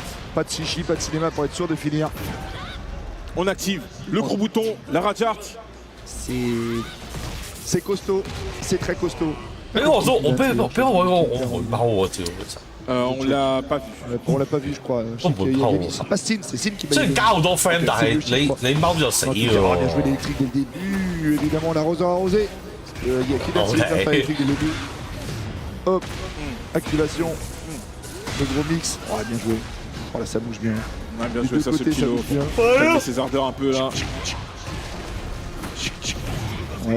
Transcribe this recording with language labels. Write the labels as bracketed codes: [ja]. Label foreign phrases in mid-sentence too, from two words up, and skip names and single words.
[fr] Pas de chichi, pas de cinéma pour être sûr de finir. On active le gros bouton, la Rajart. C'est costaud, c'est très costaud. Mais on l'a pas vu. On l'a pas vu, je crois. C'est pas Sin, c'est Sin qui m'a dit. [yue] 雖然加好多 friend， 但係你踎就死㗎喎。 [fr] Bien joué l'électrique dès le début. Évidemment, l'arroseur arrosé. Il y a qui d'autre qui a fait l'électrique dès le début. Hop, activation. Le gros mix. Oh, bien joué. Oh là, ça bouge bien. Ouais, bien joué, ça ce kilo. Ses ardeurs un peu là. Ouais.